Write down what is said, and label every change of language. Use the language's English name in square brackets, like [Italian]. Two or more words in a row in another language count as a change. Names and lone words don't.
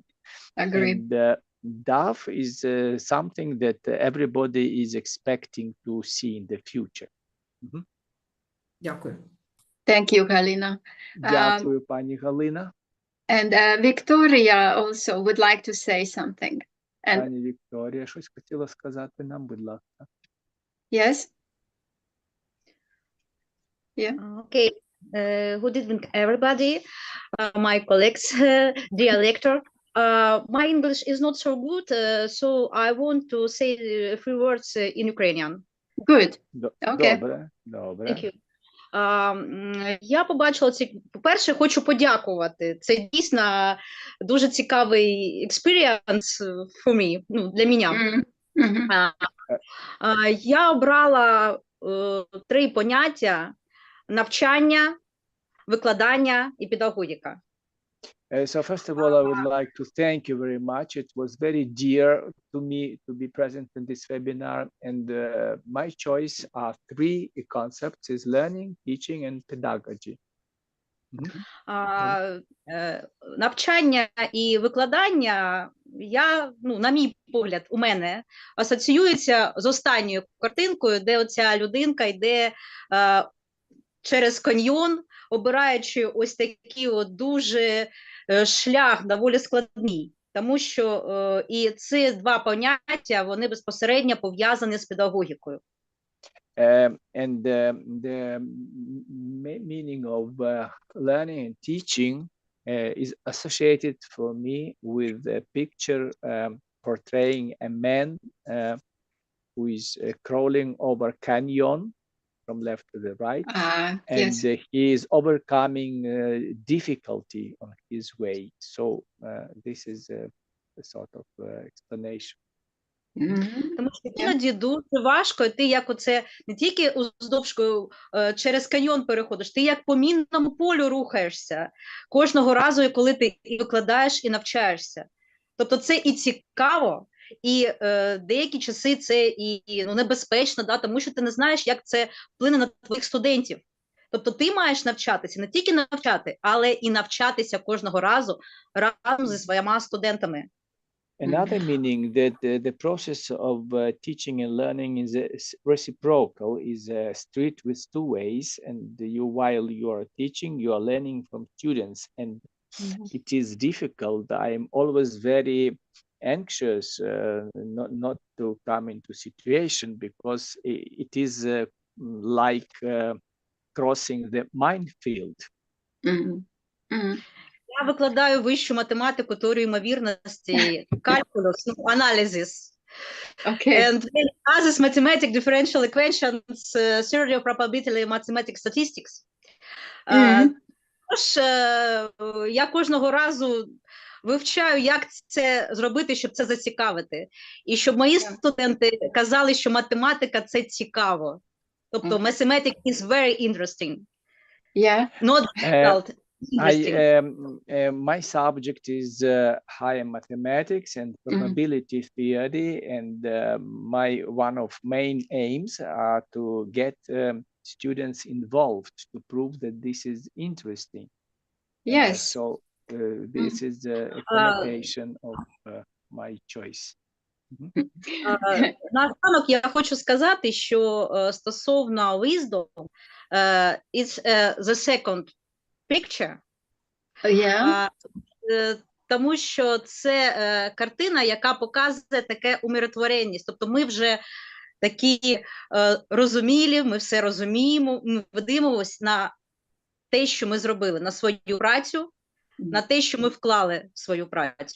[English] Agree. And Dove is something that everybody is expecting to see in the future. [Ukrainian] Дякую. [English] Thank you, Galina. [Ukrainian] Дякую, пані Галина. [English] And Victoria also would like to say something. And [Ukrainian] Пані Вікторія, щось хотіла сказати нам, будь ласка. [English] yes? Yeah. Okay. Good evening, everybody. My colleagues, dear lector. My English is not so good, so I want to say a few words in Ukrainian. Good. Okay. [Ukrainian] Добре, добре. [English] Thank you. [Ukrainian] Я побачила по-перше, хочу подякувати. Це дійсно дуже цікавий [English] experience for me, [Ukrainian] ну, для мене. Я обрала 3 поняття: навчання, викладання і педагогіка. [English] So first of all, I would like to thank you very much. It was very dear to me to be present in this webinar, and my choice are 3 concepts: is learning, teaching, and pedagogy. [Ukrainian] Навчання і викладання, на мій погляд, у мене асоціюється з останньою картинкою, де оця людинка йде через каньйон, обираючи ось такий от дуже шлях доволі складний, тому що і ці 2 поняття, вони безпосередньо пов'язані з педагогікою. [English] And the meaning of learning and teaching is associated for me with a picture portraying a man who is crawling over canyon from left to the right, and Yes. he is overcoming difficulty on his way. So this is a sort of explanation. [Ukrainian] Тому що іноді дуже важко, і ти як оце не тільки уздовж через каньйон переходиш, ти як по мінному полю рухаєшся кожного разу, коли ти і викладаєш, і навчаєшся. Тобто це і цікаво, і деякі часи це і небезпечно, тому що ти не знаєш, як це вплине на твоїх студентів. Тобто ти маєш навчатися, не тільки навчати, але і навчатися кожного разу разом зі своїми студентами. [English] Another meaning that the process of teaching and learning is reciprocal, is a street with 2 ways, and while you are teaching, you are learning from students, and it is difficult. I am always very anxious not to come into situation, because it is like crossing the minefield. [Ukrainian] Я викладаю вищу математику, теорію ймовірності, [English] calculus, analysis. Okay. And many others mathematics, differential equations, theory of probability, mathematics, statistics. [Ukrainian] Тож я кожного разу вивчаю, як це зробити, щоб це зацікавити. І щоб мої студенти казали, що математика – це цікаво. Тобто, [English] mathematics is very interesting. Yeah. Not difficult. My subject is higher mathematics and probability theory, and one of main aims are to get students involved to prove that this is interesting. Yes. So this is a connotation of my choice. [Ukrainian] Наостанок я хочу сказати, що стосовно [English] wisdom, it's the second picture. Yeah. [Ukrainian] Тому що це картина, яка показує таке умиротворенність. Тобто ми вже такі розумілі, ми все розуміємо, ми дивимося на те, що ми зробили, на свою працю, на те, що ми вклали в свою працю.